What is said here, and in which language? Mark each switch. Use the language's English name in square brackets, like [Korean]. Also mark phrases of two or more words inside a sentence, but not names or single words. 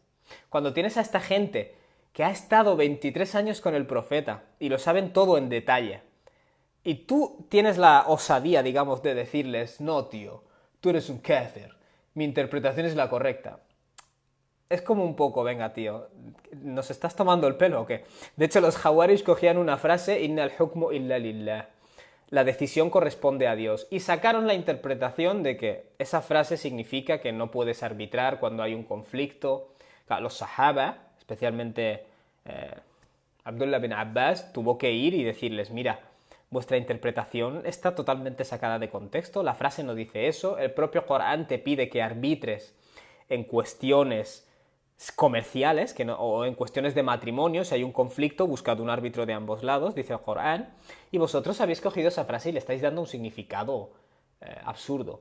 [Spanish] Cuando tienes a esta gente que ha estado 23 años con el profeta y lo saben todo en detalle, y tú tienes la osadía, digamos, de decirles, no, tío, tú eres un kafir, mi interpretación es la correcta. Es como un poco, venga, tío, ¿nos estás tomando el pelo o qué? De hecho, los Jawarij cogían una frase, [Arabic] إن الحكم إلا لله. [Spanish] La decisión corresponde a Dios. Y sacaron la interpretación de que esa frase significa que no puedes arbitrar cuando hay un conflicto. Claro, los sahaba, especialmente Abdullah bin Abbas, tuvo que ir y decirles, mira, vuestra interpretación está totalmente sacada de contexto, la frase no dice eso, el propio Corán te pide que arbitres en cuestiones comerciales, o en cuestiones de matrimonio, si hay un conflicto, buscad un árbitro de ambos lados, dice el Corán, y vosotros habéis cogido esa frase y le estáis dando un significado absurdo.